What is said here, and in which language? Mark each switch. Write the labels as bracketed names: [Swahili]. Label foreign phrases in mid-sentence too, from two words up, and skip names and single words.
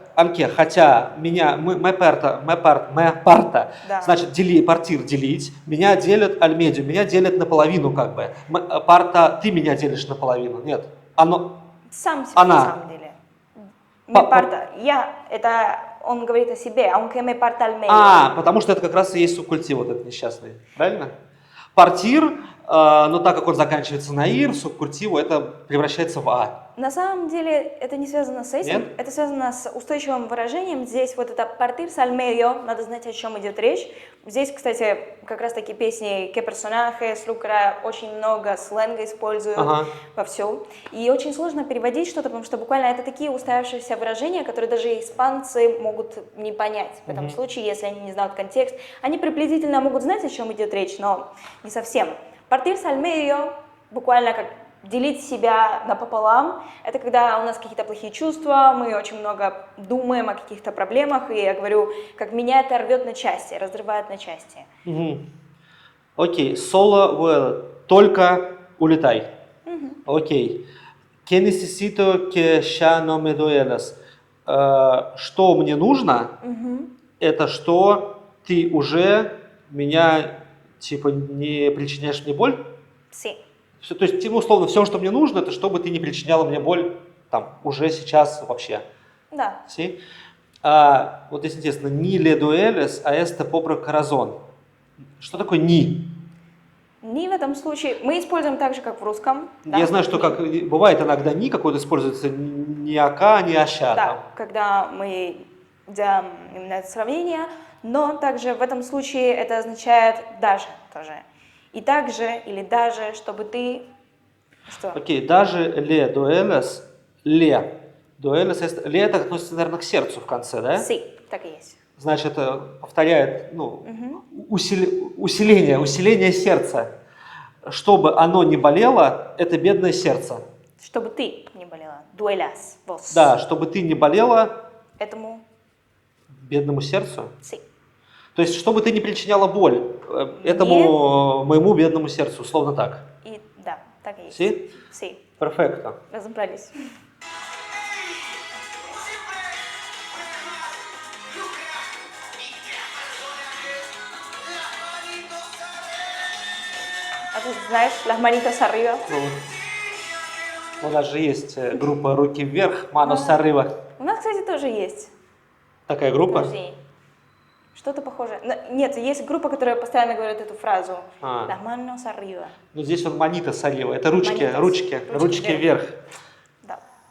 [Russian] Анке, хотя меня, мы парта, да. Значит, партир делить, меня делят альмедио, меня делят наполовину как бы. Парта, ты меня делишь наполовину, нет. Оно, сам себе, она. На самом деле. Парта, я, это он говорит о себе, [Spanish] aunque me parta al medio. [Russian] Потому что это как раз и есть субкультив вот этот несчастный, правильно? Партир, но так как он заканчивается на ир, субкультиву это превращается в а. На самом деле это не связано с этим, Нет? Это связано с устойчивым выражением. Здесь вот это [Spanish] partirse al medio, [Russian] надо знать, о чем идет речь. Здесь, кстати, как раз таки песни «Que personajes», «Lucra» очень много сленга используют вовсю. И очень сложно переводить что-то, потому что буквально это такие устоявшиеся выражения, которые даже испанцы могут не понять. В этом случае, если они не знают контекст, они приблизительно могут знать, о чем идет речь, но не совсем. [Spanish] Partirse al medio, [Russian] буквально как делить себя напополам, это когда у нас какие-то плохие чувства, мы очень много думаем о каких-то проблемах, и я говорю, как меня это рвет на части, разрывает на части. Окей, [Spanish] solo vuela, [Russian] только улетай. Окей. [Spanish] Que necesito que ya no me duelas. [Russian] Что мне нужно, это что ты уже меня, типа, не причиняешь мне боль? [Spanish] Sí. [Russian] Все, то есть, условно, все, что мне нужно, это чтобы ты не причиняла мне боль там, уже сейчас вообще. Да. Sí? Вот здесь интересно, [Spanish] ni le dueles a este pobre corazón. [Russian] Что такое ни? Ни в этом случае мы используем так же, как в русском. Я знаю, что как бывает иногда ни какой-то используется ни ака, ни аща. Да, когда мы делаем именно это сравнение, но также в этом случае это означает даже тоже. И также или даже, чтобы ты... Что? Окей, даже [Spanish] le dueles, [Russian] le. Dueles, le это относится, наверное, к сердцу в конце, да? Sí, так и есть. Значит, повторяет, усиление сердца. Чтобы оно не болело, это бедное сердце. Чтобы ты не болела. [Spanish] Duelas, vos. [Russian] Да, чтобы ты не болела этому бедному сердцу. [Spanish] Sí. [Russian] То есть, чтобы ты не причиняла боль этому моему бедному сердцу, условно так. И, да, так и есть. [Spanish] Sí? Sí. [Russian] Перфекто. Разобрались. А ты знаешь, [Spanish] las manitos arriba? [Russian] У нас же есть группа «Руки вверх», [Spanish] «Manos arriba». [Russian] У нас, кстати, тоже есть. Такая группа? Подожди. Что-то похожее. Нет, есть группа, которая постоянно говорит эту фразу. [Spanish] Las manos arriba. [Russian] Ну, здесь он [Spanish] «Manitos arriba». [Russian] Это ручки вверх. Да.